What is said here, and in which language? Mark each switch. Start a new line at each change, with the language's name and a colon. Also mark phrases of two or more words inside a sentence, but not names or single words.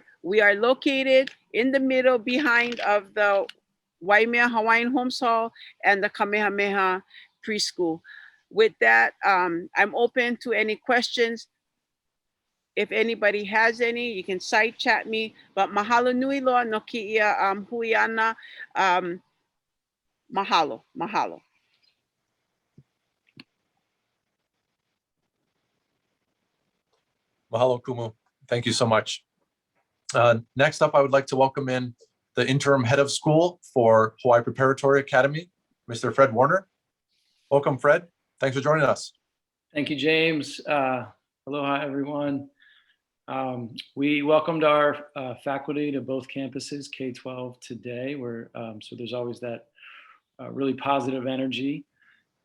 English: We are located in the middle behind of the Waimea Hawaiian Homes Hall and the Kamehameha Preschool. With that, I'm open to any questions. If anybody has any, you can side chat me, but
Hawaiian: mahalo nui loa no ki'ia hui ana. Mahalo, mahalo. Mahalo Kumu.
English: Thank you so much. Next up, I would like to welcome in the interim head of school for Hawaii Preparatory Academy, Mr. Fred Warner. Welcome, Fred. Thanks for joining us. Thank you, James. Aloha, everyone. We welcomed our faculty to both campuses, K-12 today, where so there's always that really positive energy.